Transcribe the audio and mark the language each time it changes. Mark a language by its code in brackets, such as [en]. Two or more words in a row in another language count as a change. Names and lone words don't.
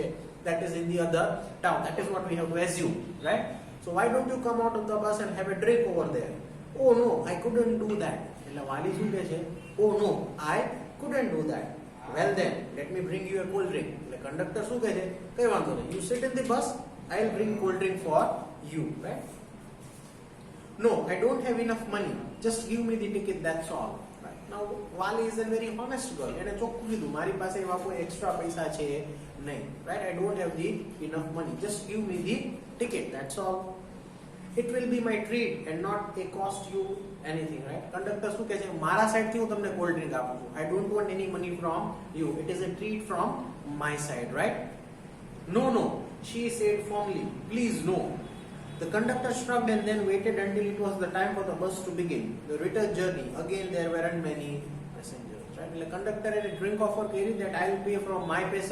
[en] That is in the other town. That is what we have to assume, right? So why don't you come out of the bus and have a drink over there? Oh no, I couldn't do that. [gu] એટલે વાલી શું કહે છે? [en] Oh no, I couldn't do that. Well then, let me bring you a cold drink. [gu] એટલે કંડક્ટર શું કહે છે? કઈ વાંધો નહીં. [en] You sit in the bus, I'll bring cold drink for you, right? No, I don't have enough money. Just give me the ticket, that's all. Right? Now, Wali is a very honest girl. [gu] એને ચોખ્ખું કીધું, મારી પાસે એવા કોઈ એક્સ્ટ્રા પૈસા છે નહીં. [en] Right? I don't have the enough money. Just give me the ticket, that's all. It will be my treat and not a cost you anything, right? [gu] Conductor શું કહે છે મારા સાઈડ થી હું તમને [en] cold drink [gu] આપું છું. [en] I don't want any money from you. It is a treat from my side, right? No, no, she said firmly. Please, no. The conductor shrugged and then waited until it was the time for the bus to begin. The return journey. Again, there weren't many passengers, right? The conductor had a drink offer carried that I will pay from my paise.